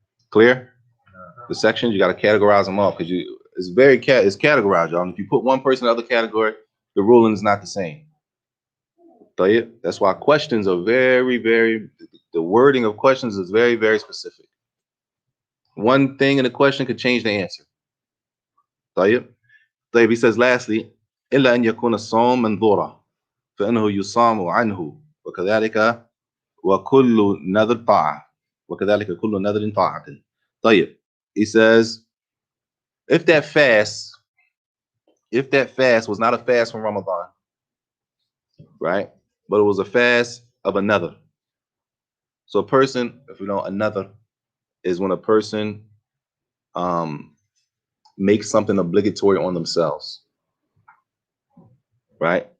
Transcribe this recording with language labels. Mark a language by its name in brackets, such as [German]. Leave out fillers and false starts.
[English] Clear? The sections, you got to categorize them off because it's categorized, y'all. And if you put one person in the other category, the ruling is not the same. That's why questions are the wording of questions is very, very specific. One thing in a question could change the answer. He says lastly, [Arabic] إلا أن يكون الصوم منظورا فإنه يصام عنه وكذلك وكل نذر طاعة وكذلك كل نذر طاعة. [English] He says, if that fast was not a fast from Ramadan, right? But it was a fast of another. So a person, if we know, another is when a person makes something obligatory on themselves, right?